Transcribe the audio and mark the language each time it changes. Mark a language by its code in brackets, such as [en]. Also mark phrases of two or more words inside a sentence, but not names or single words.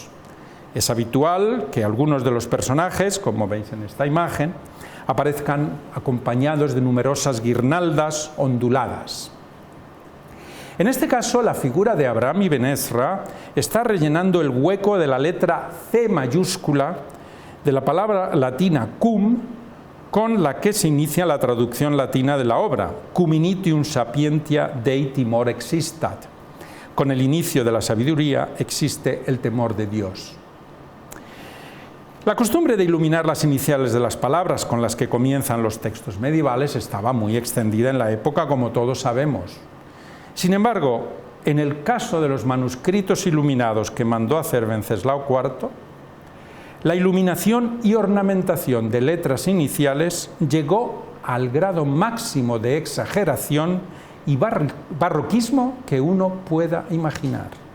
[es] Es habitual que algunos de los personajes, como veis en esta imagen, aparezcan acompañados de numerosas guirnaldas onduladas. En este caso, la figura de Abraham y Ben-Ezra está rellenando el hueco de la letra C mayúscula de la palabra latina cum, con la que se inicia la traducción latina de la obra, [la] cum initium sapientia Dei timor existat. [es] Con el inicio de la sabiduría existe el temor de Dios. La costumbre de iluminar las iniciales de las palabras con las que comienzan los textos medievales estaba muy extendida en la época, como todos sabemos. Sin embargo, en el caso de los manuscritos iluminados que mandó hacer Wenceslao IV, la iluminación y ornamentación de letras iniciales llegó al grado máximo de exageración y barroquismo que uno pueda imaginar.